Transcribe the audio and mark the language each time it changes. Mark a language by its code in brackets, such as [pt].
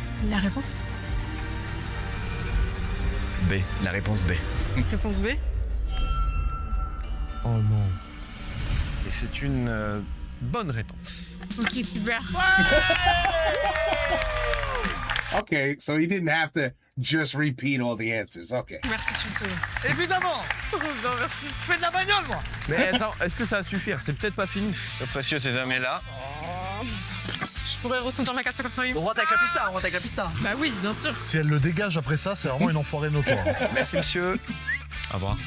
[fr] La réponse? B, la réponse B. Réponse B? Oh non. Et c'est une bonne réponse. Ok, super. [en] Okay, so he didn't have to just repeat all the answers. Okay. [fr] Merci, tu me sauves. Évidemment. Trop bien, merci. Je fais de la bagnole, moi. Mais attends, est-ce que ça va suffire? C'est peut-être pas fini. Le précieux sésame est là. Je pourrais reconduire ma 488. On rentre avec la pista, on rentre avec la pista. Bah oui, bien sûr. Si elle le dégage après ça, c'est vraiment une enfoirée notoire. Merci, monsieur. Au revoir.